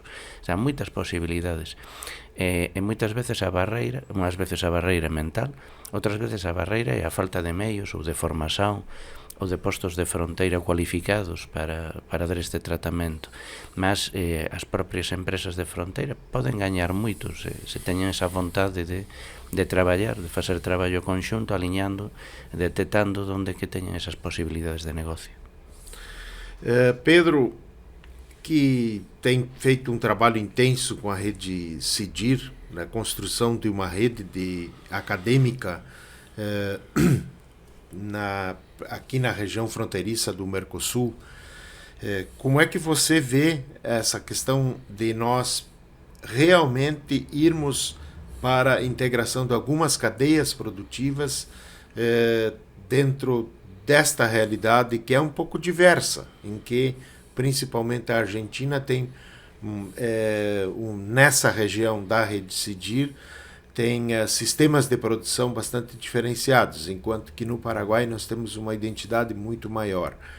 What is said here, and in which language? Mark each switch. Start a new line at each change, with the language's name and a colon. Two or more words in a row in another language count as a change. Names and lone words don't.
Spanish: O sea,
Galician: moitas posibilidades. E moitas veces a barreira, unhas veces a barreira mental, outras veces a barreira é a falta de meios ou de formación ou de postos de fronteira cualificados para dar este tratamento. Mas as propias empresas de fronteira poden gañar moito se teñen esa vontade de traballar, de facer traballo conxunto, aliñando, detectando onde que teñen esas posibilidades de negocio.
Portuguese: Pedro, que tem feito um trabalho intenso com a rede CIDIR, na construção de uma rede acadêmica aqui na região fronteiriça do Mercosul. Como é que você vê essa questão de nós realmente irmos para a integração de algumas cadeias produtivas dentro desta realidade que é um pouco diversa, em que principalmente a Argentina tem, nessa região da rede CIDIR, tem sistemas de produção bastante diferenciados, enquanto que no Paraguai nós temos uma identidade muito maior.